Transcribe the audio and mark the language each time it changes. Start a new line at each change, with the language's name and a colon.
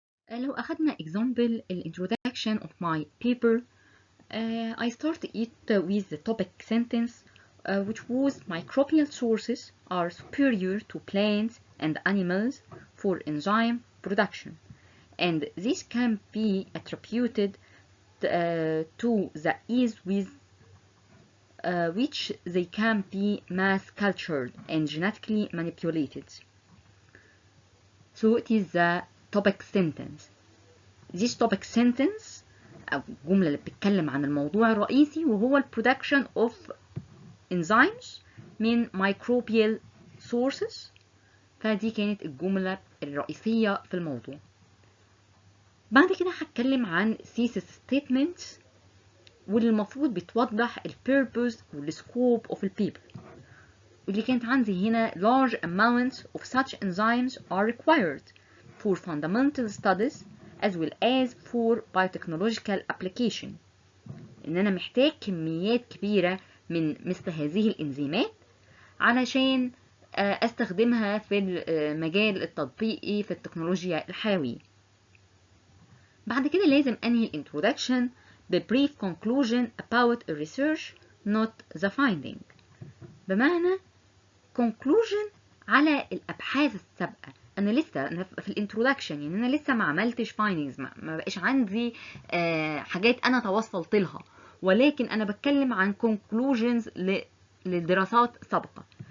Arabic: لو أخدنا
English: example introduction of my paper, I start it with the topic sentence, which was microbial sources are superior to plants and animals for enzyme production, and this can be attributed to the ease with which they can be mass cultured and genetically manipulated. So it is the topic sentence. This topic sentence
Arabic: أو الجملة اللي بتتكلم عن الموضوع الرئيسي وهو ال production of enzymes من microbial sources. فدي كانت الجملة الرئيسية في الموضوع. بعد كده هتكلم عن thesis statements واللي المفروض بتوضح ال purpose وال scope of the paper. واللي كانت عندي هنا
English: large amounts of such enzymes are required for fundamental studies as well as for biotechnological application.
Arabic: إن أنا محتاج كميات كبيرة من مثل هذه الإنزيمات علشان أستخدمها في المجال التطبيقي في التكنولوجيا الحيوية. بعد كده لازم أنهي الانترودكشن ب
English: brief conclusion about the research not the finding.
Arabic: بمعنى conclusion على الأبحاث السابقة. أنا في الانترودكشن يعني أنا لسه ما عملتش findings، ما بقاش عندي حاجات أنا توصلت لها، ولكن أنا بتكلم عن conclusions لدراسات سابقة.